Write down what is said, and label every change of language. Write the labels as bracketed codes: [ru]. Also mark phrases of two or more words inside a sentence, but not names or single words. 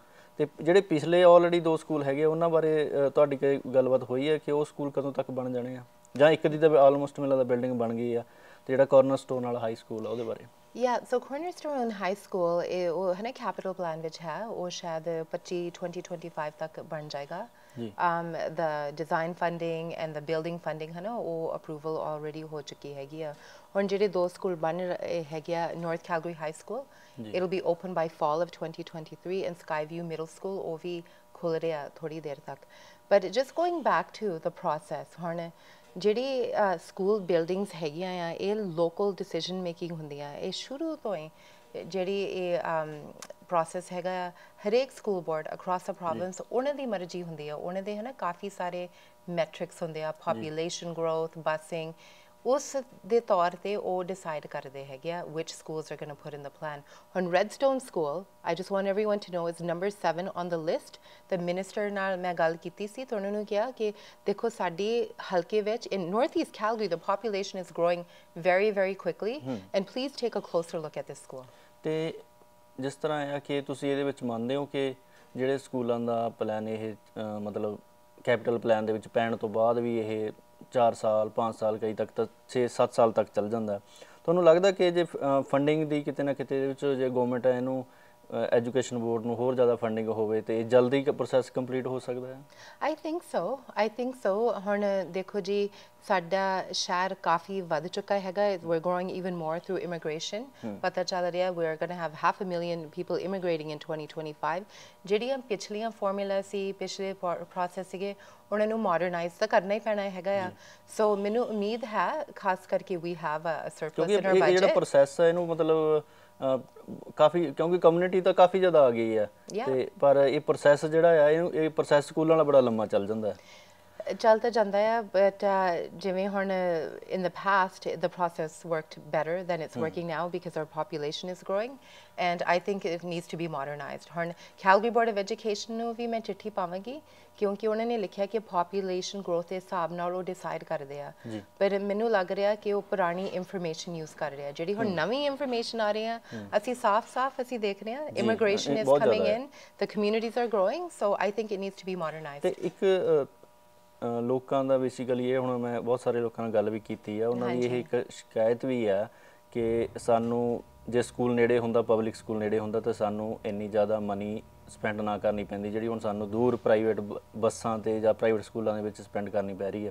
[pa] ਤੇ ਜਿਹੜੇ ਪਿਛਲੇ ਆਲਰੇਡੀ 2 ਸਕੂਲ ਹੈਗੇ ਉਹਨਾਂ ਬਾਰੇ ਤੁਹਾਡੀ ਕੋਈ ਗੱਲਬਾਤ ਹੋਈ ਹੈ ਕਿ ਉਹ ਸਕੂਲ ਕਦੋਂ ਤੱਕ ਬਣ ਜਾਣੇ ਆ, ਜਾਂ ਇੱਕ ਦੀ ਤਾਂ ਆਲਮੋਸਟ ਮੈਨੂੰ ਲੱਗਦਾ ਬਿਲਡਿੰਗ ਬਣ ਗਈ ਆ, ਤੇ ਜਿਹੜਾ ਕਾਰਨਰਸਟੋਨ ਵਾਲਾ ਹਾਈ ਸਕੂਲ ਆ ਉਹਦੇ ਬਾਰੇ? ਸੋ ਕਾਰਨਰਸਟੋਨ ਹਾਈ ਸਕੂਲ ਇਹ ਉਹ ਹੈ ਨਾ [en] capital plan [pa] ਵਿੱਚ ਹੈ, ਉਹ ਸ਼ਾਇਦ 2025 ਤੱਕ ਬਣ ਜਾਏਗਾ। [en] the design funding and the building funding [pa] ਹੈ ਨਾ ਉਹ ਅਪਰੂਵਲ ਆਲਰੇਡੀ ਹੋ ਚੁੱਕੀ ਹੈਗੀ ਆ। ਹੁਣ ਜਿਹੜੇ 2 ਸਕੂਲ ਬਣ ਰਹੇ ਹੈਗੇ ਆ, ਨਾਰਥ ਕੈਲਗਰੀ ਹਾਈ ਸਕੂਲ [en] it'll be open by fall of 2023, and Skyview Middle School [pa] ਉਹ ਵੀ ਖੁੱਲ ਰਿਹਾ ਥੋੜੀ ਦੇਰ ਤੱਕ। [en] but just going back to the process, [pa] ਹੁਣ ਜਿਹੜੀ [en] school buildings [pa] ਹੈਗੀਆਂ ਆ ਇਹ [en] local decision making [pa] ਹੁੰਦੀਆਂ, ਇਹ ਸ਼ੁਰੂ ਤੋਂ ਹੀ ਜਿਹੜੀ ਇਹ ਪ੍ਰੋਸੈਸ ਹੈਗਾ ਆ, ਹਰੇਕ [en] school board across the province [pa] ਉਹਨਾਂ ਦੀ ਮਰਜ਼ੀ ਹੁੰਦੀ ਆ, ਉਹਨਾਂ ਦੇ ਹੈ ਨਾ ਕਾਫੀ ਸਾਰੇ ਮੈਟ੍ਰਿਕਸ ਹੁੰਦੇ ਆ, [en] population growth, [pa] ਬੱਸਿੰਗ, ਉਸ ਦੇ ਤੌਰ 'ਤੇ ਉਹ ਡਿਸਾਈਡ ਕਰਦੇ ਹੈਗੇ ਆ [en] which schools are going to put in the plan. ਹੁਣ Redstone School, I just want everyone to know, is number 7 on the list. The minister [pa] ਨਾਲ ਮੈਂ ਗੱਲ ਕੀਤੀ ਸੀ ਤਾਂ ਉਹਨਾਂ ਨੂੰ ਕਿਹਾ ਕਿ ਦੇਖੋ ਸਾਡੀ ਹਲਕੇ ਵਿੱਚ [en] in northeast Calgary the population is growing very very quickly and please take a closer look at this school. [pa] ਤੇ ਜਿਸ ਤਰ੍ਹਾਂ ਹੈ ਕਿ ਤੁਸੀਂ ਇਹਦੇ ਵਿੱਚ ਮੰਨਦੇ ਹੋ ਕਿ ਜਿਹੜੇ ਸਕੂਲਾਂ ਦਾ ਪਲਾਨ ਇਹ ਮਤਲਬ [en] capital plan [pa] ਦੇ ਵਿੱਚ ਪੈਣ ਤੋਂ ਬਾਅਦ ਵੀ ਇਹ 4 ਸਾਲ 5 ਸਾਲ ਕਈ ਤੱਕ ਤਾਂ 6-7 ਸਾਲ ਤੱਕ ਚੱਲ ਜਾਂਦਾ, ਤੁਹਾਨੂੰ ਲੱਗਦਾ ਕਿ ਜੇ ਫੰਡਿੰਗ ਦੀ ਕਿਤੇ ਨਾ ਕਿਤੇ ਇਹਦੇ ਵਿੱਚ ਜੇ ਗਵਰਨਮੈਂਟ ਇਹਨੂੰ [en] education board [pa] ਨੂੰ ਹੋਰ ਜ਼ਿਆਦਾ ਫੰਡਿੰਗ ਹੋਵੇ ਤੇ ਜਲਦੀ [en] process complete [pa] ਹੋ ਸਕਦਾ ਹੈ? [en] I think so. [pa] ਹੁਣ ਦੇਖੋ ਜੀ ਸਾਡਾ ਸ਼ਹਿਰ ਕਾਫੀ ਵੱਧ ਚੁੱਕਾ ਹੈਗਾ. [en] We're growing even more through immigration. [pa] ਪਤਾ ਚੱਲ ਰਿਹਾ [en] we are going to have 500,000 people immigrating in 2025. [pa] ਜਿਹੜੀਆਂ ਪਿਛਲੀਆਂ ਫਾਰਮੂਲਾ ਸੀ, ਪਿਛਲੇ ਪ੍ਰੋਸੈਸ ਸੀਗੇ, ਉਹਨਾਂ ਨੂੰ ਮਾਡਰਨਾਈਜ਼ ਤਾਂ ਕਰਨਾ ਹੀ ਪੈਣਾ ਹੈਗਾ ਆ. ਸੋ ਮੈਨੂੰ ਉਮੀਦ ਹੈ ਖਾਸ ਕਰਕੇ [en] we have a surplus in our [pa] ਕਿਉਂਕਿ ਇਹ ਜਿਹੜਾ [en] budget. [pa] ਪ੍ਰੋਸੈਸ ਹੈ ਇਹਨੂੰ ਮਤਲਬ ਕਾਫੀ, ਕਿਉਂਕਿ ਕਮਿਊਨਿਟੀ ਤਾਂ ਕਾਫੀ ਜ਼ਿਆਦਾ ਆ ਗਈ ਹੈ ਤੇ ਪਰ ਇਹ ਪ੍ਰੋਸੈਸ ਜਿਹੜਾ ਆ ਇਹ ਪ੍ਰੋਸੈਸ ਸਕੂਲਾਂ ਵਾਲਾ ਬੜਾ ਲੰਮਾ ਚੱਲ ਜਾਂਦਾ ਹੈ। ਚੱਲ ਤਾਂ ਜਾਂਦਾ ਆ ਬਟ ਜਿਵੇਂ ਹੁਣ [en] in the past the process worked better than it's working now because our population is growing and I think it needs to be modernized. [pa] ਹੁਣ Calgary Board of Education ਨੂੰ ਵੀ ਮੈਂ ਚਿੱਠੀ ਪਾਵਾਂਗੀ ਕਿਉਂਕਿ ਉਹਨਾਂ ਨੇ ਲਿਖਿਆ ਕਿ [en] population growth [pa] ਦੇ ਹਿਸਾਬ ਨਾਲ ਉਹ ਡਿਸਾਈਡ ਕਰਦੇ ਆ, ਪਰ ਮੈਨੂੰ ਲੱਗ ਰਿਹਾ ਕਿ ਉਹ ਪੁਰਾਣੀ [en] information use [pa] ਕਰ ਰਿਹਾ. ਜਿਹੜੀ ਹੁਣ ਨਵੀਂ ਇਨਫੋਰਮੇਸ਼ਨ ਆ ਰਹੀ ਆ ਅਸੀਂ ਸਾਫ਼ ਅਸੀਂ ਦੇਖ ਰਹੇ ਹਾਂ [en] immigration is coming in, the communities are growing, so I think it needs to be modernized. [pa] ਤੇ ਇੱਕ ਲੋਕਾਂ ਦਾ ਬੇਸਿਕਲੀ ਇਹ, ਹੁਣ ਮੈਂ ਬਹੁਤ ਸਾਰੇ ਲੋਕਾਂ ਨਾਲ ਗੱਲ ਵੀ ਕੀਤੀ ਆ, ਉਹਨਾਂ ਦੀ ਇਹ ਇੱਕ ਸ਼ਿਕਾਇਤ ਵੀ ਆ ਕਿ ਸਾਨੂੰ ਜੇ ਸਕੂਲ ਨੇੜੇ ਹੁੰਦਾ, [en] public school [pa] ਨੇੜੇ ਹੁੰਦਾ ਤਾਂ ਸਾਨੂੰ ਇੰਨੀ ਜ਼ਿਆਦਾ [en] money spend [pa] ਨਾ ਕਰਨੀ ਪੈਂਦੀ ਜਿਹੜੀ ਹੁਣ ਸਾਨੂੰ ਦੂਰ ਪ੍ਰਾਈਵੇਟ ਬੱਸਾਂ ਤੇ ਜਾਂ ਪ੍ਰਾਈਵੇਟ ਸਕੂਲਾਂ ਦੇ ਵਿੱਚ ਸਪੈਂਡ ਕਰਨੀ ਪੈ ਰਹੀ ਹੈ।